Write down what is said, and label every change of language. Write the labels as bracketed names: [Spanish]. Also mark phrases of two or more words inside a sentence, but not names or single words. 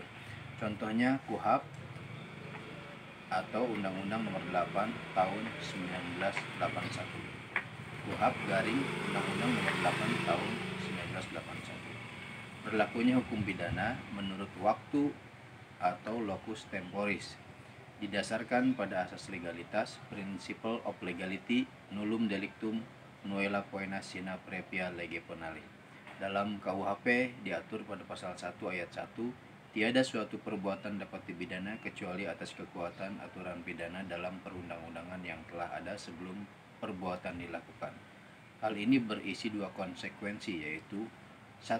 [Indonesian] Contohnya KUHP atau Undang-Undang Nomor 8 Tahun 1981. KUHP garing Undang-Undang Nomor 8 Tahun 1981. Berlakunya hukum pidana menurut waktu atau [Latin] locus temporis [Indonesian] didasarkan pada asas legalitas, [English] principle of legality, [Latin] nullum delictum nulla poena sine previa lege penale. [Indonesian] Dalam KUHP diatur pada pasal 1 ayat 1, tiada suatu perbuatan dapat dipidana kecuali atas kekuatan aturan pidana dalam perundang-undangan yang telah ada sebelum perbuatan dilakukan. Hal ini berisi dua konsekuensi, yaitu 1.